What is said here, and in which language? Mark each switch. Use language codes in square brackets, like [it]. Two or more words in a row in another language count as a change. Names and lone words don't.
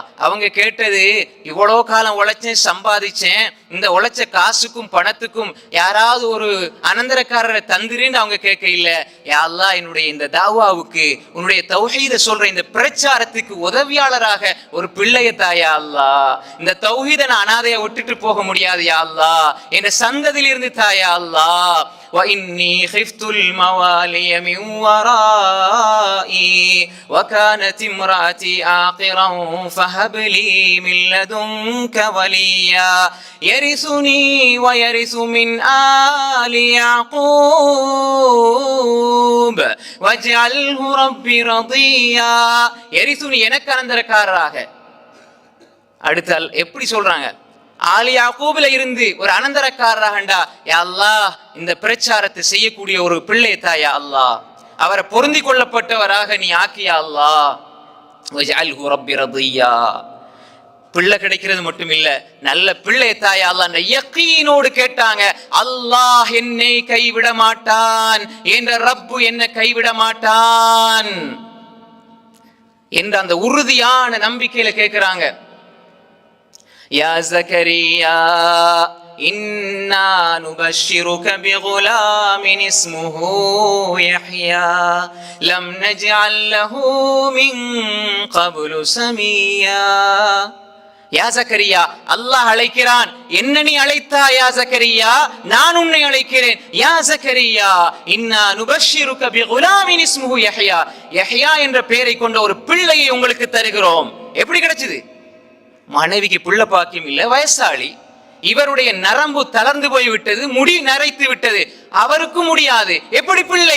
[ta] அவங்க கேட்டது, இவ்வளோ காலம் உழைச்சேன், சம்பாதிச்சேன், இந்த உழைச்ச காசுக்கும் பணத்துக்கும் யாராவது ஒரு அனந்தரக்காரரை தந்திரின்னு அவங்க கேட்க இல்லை. [ar] يا الله, [ta] என்னுடைய இந்த தாவாவுக்கு, உன்னுடைய தௌஹீத சொல்ற இந்த பிரச்சாரத்துக்கு உதவியாளராக ஒரு பிள்ளைய தாயா அல்லாஹ். இந்த தௌஹீத நான் அனாதையை விட்டுட்டு போக முடியாது [ar] يا الله. [ta] என்ற சந்ததியில் இருந்து தாயா அல்லாஹ். [ar] وإني خفت الموالي من ورائي وكانت امرأتي آقرا فهب لي من لدنك وليا يرثني ويرث من آل يعقوب واجعله ربي رضيا. [ta] يرثني எனக்கு அனந்தரக்காரராக. அடுத்தால் எப்படி சொல்றாங்க? ஆலி யாக்கூப்ல இருந்து ஒரு அனந்தரக்காரராகண்டா, [ar] يا الله, [ta] இந்த பிரச்சாரத்தை செய்யக்கூடிய ஒரு பிள்ளை தாயா அல்லாஹ், அவரை பொருந்தி கொள்ளப்பட்டவராக நீ ஆக்கியா அல்லாஹ். [ar] واجعله ربي رضيا. [ta] பிள்ளை கிடைக்கிறது மட்டும் இல்ல, நல்ல பிள்ளை தாயா அல்லாஹ் யக்கீனோடு கேட்டாங்க. அல்லாஹ் என்னை கைவிட மாட்டான், என்ற ரப்பு என்னை கைவிட மாட்டான் என்ற அந்த உறுதியான நம்பிக்கையில கேட்கிறாங்க. [ar] يا زكريا إنا نبشرك بغلام اسمه يحيى لم نجعل له من قبل سميا. يا زكريا, [ta] அல்லாஹ் அழைக்கிறான். என்ன நீ அழைத்தா [ar] يا زكريا? [ta] நான் உன்னை அழைக்கிறேன். [ar] يا زكريا إنا نبشرك بغلام اسمه يحيى. [ta] யஹ்யா என்ற பெயரை கொண்ட ஒரு பிள்ளையை உங்களுக்கு தருகிறோம். எப்படி கிடைச்சது? மனைவிக்கு பிள்ளை பாக்கியம் இல்ல, வயசாளி, இவருடைய நரம்பு தளர்ந்து போய்விட்டது, முடி நரைத்து விட்டது, அவருக்கும் முடியாது, எப்படி பிள்ளை?